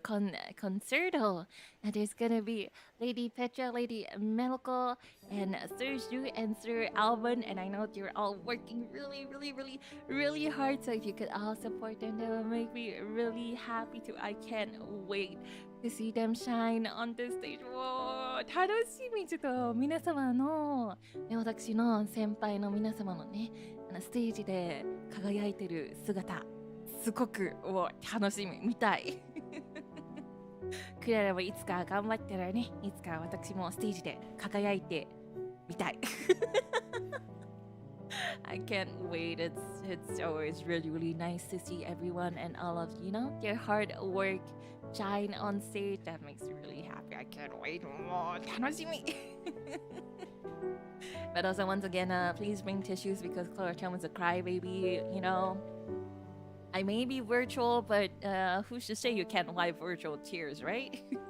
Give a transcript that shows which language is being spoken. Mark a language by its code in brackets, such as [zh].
[ja] コンサート [en] And there's gonna be Lady Petra, Lady Melko, and Sir Zhu and Sir Alvin, and I know you're all working really hard, so if you could all support them, that would make me really happy too. I can't wait to see them shine on the stage. [ja] 楽しみ。ちょっと皆様の、ね、私の先輩の皆様のね、ステージで輝いてる姿、すごく楽しみ、見たい。クララもいつか頑張ったらね、いつか私もステージで輝いてみたい。 [en] I can't wait. It's always really nice to see everyone and all of their hard work shine on stage. That makes me really happy. I can't wait. [ja] もう楽しみ。 [en] But also, once again, please bring tissues because Klara Charmwood's a crybaby, I may be virtual, but who's to say you can't live virtual tears, right?